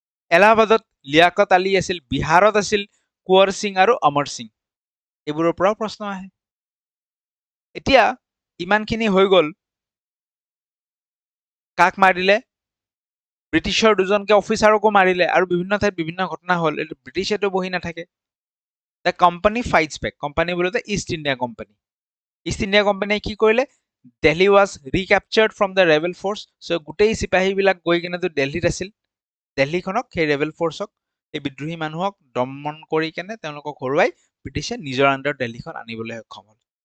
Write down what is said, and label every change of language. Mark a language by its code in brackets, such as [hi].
[as] এলাহাবাদত লিয়াকত আলী আছিল, বিহাৰত আছিল কুঁৱৰ সিং আৰু অমৰ সিং, এইবোৰৰ পৰাও প্ৰশ্ন আহে। এতিয়া ইমানখিনি হৈ গ'ল, কাক মাৰিলে, ব্ৰিটিছৰ দুজনকে অফিচাৰকো মাৰিলে, আৰু বিভিন্ন ঠাইত বিভিন্ন ঘটনা হ'ল, এইটো ব্ৰিটিছেতো বহি নাথাকে। [en] the company fights back, [as] company বোলোতে east India company. East India কোম্পানীয়ে কি কৰিলে, [en] Delhi was recaptured from the rebel forces, [as] চ' গোটেই চিপাহীবিলাক গৈ কিনেতো দিল্লীত আছিল, দিল্লীখনক, সেই ৰেবেল ফ'ৰ্চক, এই বিদ্ৰোহী মানুহক দমন কৰি কেনে তেওঁলোকক হৰুৱাই ব্ৰিটিছে নিজৰ আণ্ডাৰত দিল্লীখন আনিবলৈ সক্ষম হ'ল।